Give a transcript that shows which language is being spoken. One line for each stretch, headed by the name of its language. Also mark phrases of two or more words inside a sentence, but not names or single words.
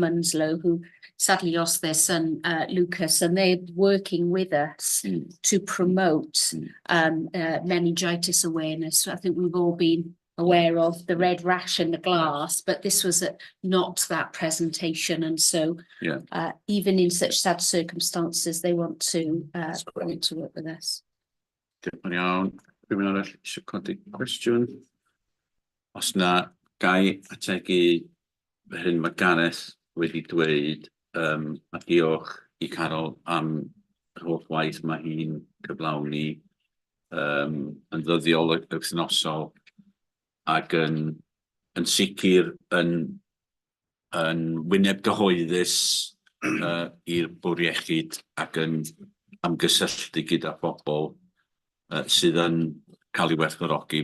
English: Munslow, who sadly lost their son Lucas, and they're working with us to promote meningitis awareness. So I think we've all been aware of the red rash in the glass, but this was not that presentation, and so even in such sad circumstances, they want to work with us.
Welsh: Diolch yn iawn. Rhywun arall eisiau codi cwestiwn? Os na gai ategu fy hyn mae Gareth wedi dweud, a diolch i Carol am yr holl waith mae hi'n cyflawni yn ddyddiol y wythnosol ac yn sicr yn wyneb gyhoeddus i'r bwr iechyd ac yn amgysylltu gyda phobl sydd yn cael ei werthfawrogi.